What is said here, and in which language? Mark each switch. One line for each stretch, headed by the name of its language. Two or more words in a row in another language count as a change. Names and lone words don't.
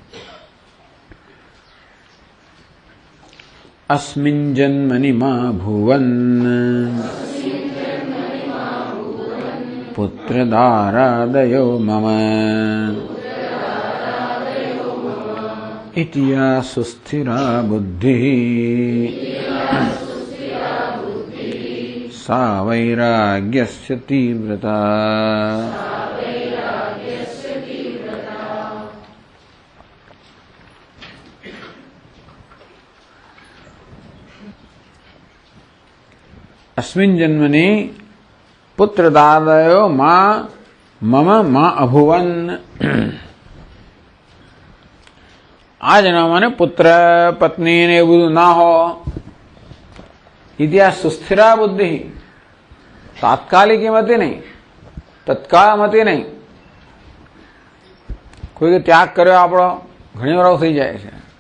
Sanskrit: અસ્મિન જન્મનિ મા ભુવન પુત્રદારાદયો મમ ઇતિયા સુસ્થિરા બુદ્ધિ સા વૈરાગ્યસ્ય તીવ્રતા. अस्मिन् जन्मनि पुत्रदादयो मम मा अभुवन.
Gujarati: આ જન્મમાં પુત્ર પત્ની ને એવું બધું ના હો. ઇતિહાસ
Sanskrit: સુસ્થિરા બુદ્ધિ,
Gujarati: તાત્કાલિક મતી નહીં, તત્કાળ મતી નહીં. કોઈ ત્યાગ કર્યો આપણો ઘણી વાર થઈ જાય છે.